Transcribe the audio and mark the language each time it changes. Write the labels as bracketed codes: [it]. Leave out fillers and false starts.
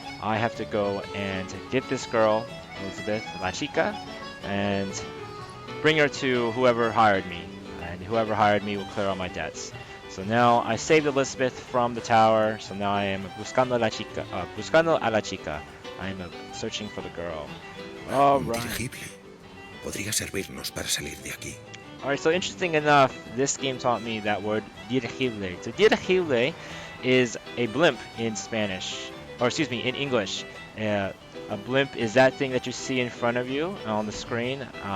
[en] I have to go and get this girl, Elizabeth, La Chica, and bring her to whoever hired me, and whoever hired me will clear all my debts. So now I saved Elizabeth from the tower, so now I am [es] buscando a la chica. [en] I am searching for the girl. All [es] Un [en] right. [es] dirigible. Podría servirnos para salir de aquí. [en] All right, so interesting enough, this game taught me that word dirigible. So dirigible is a blimp in Spanish, or excuse me, in English. A blimp is that thing that you see in front of you on the screen.